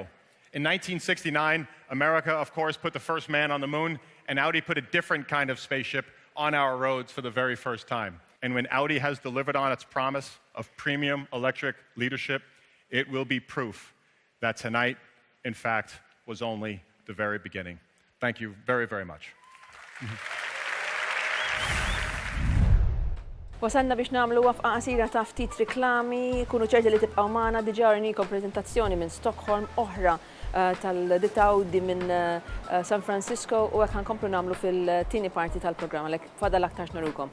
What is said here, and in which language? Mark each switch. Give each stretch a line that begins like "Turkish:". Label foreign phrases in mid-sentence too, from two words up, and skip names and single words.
English: In 1969, America, of course, put the first man on the moon, and Audi put a different kind of spaceship on our roads for the very first time. And when Audi has delivered on its promise of premium electric leadership, it will be proof that tonight, in fact, was only the very beginning. Thank you very, very much.
Maltese: Wasanna biex namlu wafqa qasira ta' ftit riklami, kunu ċerti li tibqgħu magħna diġà rinikom preżentazzjoni minn Stockholm oħra tal-ditta Audi minn San Francisco u hekk ħankomplu nagħmlu fil-tieni parti tal-programm għalhekk fadal aktar x'nurulkom.